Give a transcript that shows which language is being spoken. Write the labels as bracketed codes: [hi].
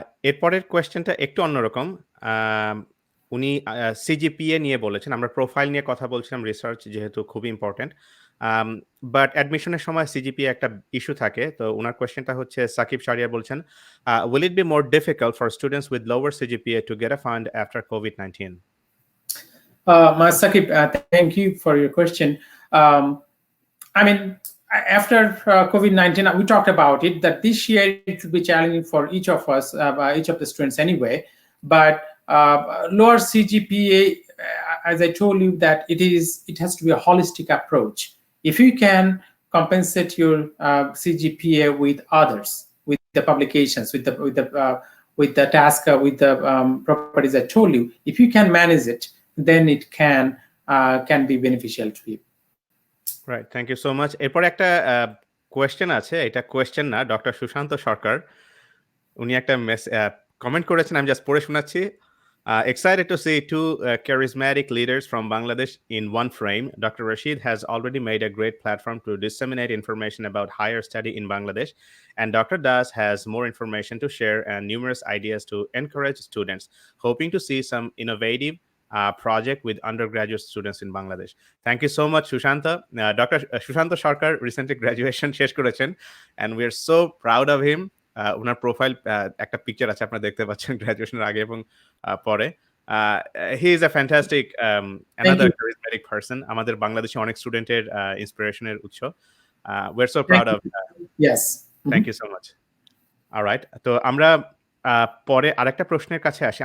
[bn] এরপরের কোয়েশ্চেনটা একটু অন্যরকম। উনি সিজিপিএ নিয়ে বলেছেন। আমরা প্রোফাইল নিয়ে কথা বলছিলাম, রিসার্চ যেহেতু খুবই ইম্পর্টেন্ট। বাট অ্যাডমিশনের সময় সিজিপিএ একটা ইস্যু থাকে। তো উনার কোয়েশ্চেনটা হচ্ছে, সাকিব শাহরিয়ার বলছেন, [en] will it be more difficult for students with lower CGPA to get a fund after COVID-19? Sakib, thank you for your question. I mean, after COVID-19, we talked about it, that this year it will be challenging for each of us, each of the students anyway. But lower CGPA, as I told you, that it has to be a holistic approach. If you can compensate your CGPA with others, with the publications, with the task, with the properties I told you, if you can manage it, then it can be beneficial to you. Right, thank you so much. [bn] এরপরে একটা question আছে, এটা question না, doctor Sushant সরকার উনি একটা comment করেছেন, আমি just পড়ে শোনাচ্ছি। [en] Excited to see two charismatic leaders from Bangladesh in one frame. Dr. Rashid has already made a great platform to disseminate information about higher study in Bangladesh, and Dr. Das has more information to share and numerous ideas to encourage students. Hoping to see some innovative project with undergraduate students in Bangladesh. Thank you so much, Shushanta. Dr. Shushanta Sarkar recently graduation [bn] শেষ করেছেন, [en] and we are so proud of him. [bn] Owner profile একটা picture আছে, আপনারা দেখতে পাচ্ছেন গ্র্যাজুয়েশনের আগে এবং পরে। [en] He is a fantastic another charismatic person. [bn] আমাদের বাংলাদেশে অনেক স্টুডেন্টের ইন্সপিরেশনের উৎস। [en] we are so proud of Yes. Thank you so much. [bn] Alright, তো আমরা পরে আরেকটা প্রশ্নের কাছে আসি।